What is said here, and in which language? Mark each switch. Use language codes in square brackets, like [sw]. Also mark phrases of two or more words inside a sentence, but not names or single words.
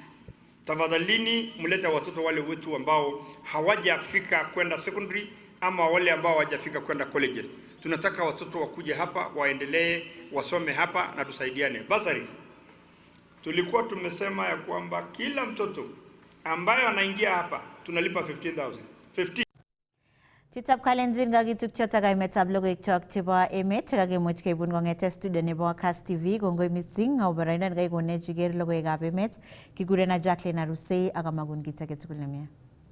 [sw] Tafadhalini mlete watoto wale wetu ambao hawajafika kwenda secondary ama wale ambao hawajafika kwenda colleges. Tunataka watoto wakuje hapa waendelee wasome hapa na tusaidiane. Basari, tulikuwa tumesema ya kwamba kila mtoto ambaye anaingia hapa tunalipa 15,000. [kln] Chitab kalenjin kakituk chotok kaimetab logoiwek chebo emet chekakimuch keibun kong'ete studio nebo Kass TV. Kongoi missing akobo boroindo nekaikonech iker logoiwekab emet. Kikurenon Jacqueline Arusei ak amagun kit age tugul nemie.